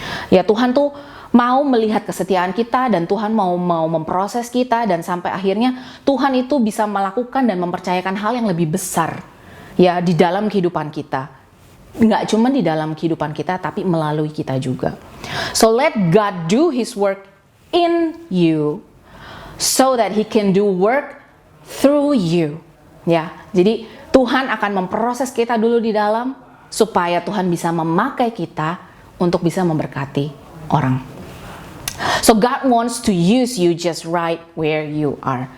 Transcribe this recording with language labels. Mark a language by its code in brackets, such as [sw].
[id] Ya Tuhan tuh mau melihat kesetiaan kita dan Tuhan mau memproses kita dan sampai akhirnya Tuhan itu bisa melakukan dan mempercayakan hal yang lebih besar ya di dalam kehidupan kita. Nggak cuma di dalam kehidupan kita tapi melalui kita juga. [en] So let God do His work in you so that He can do work through you. [id] Ya, jadi Tuhan akan memproses kita dulu di dalam supaya Tuhan bisa memakai kita untuk bisa memberkati orang. [en] So God wants to use you just right where you are.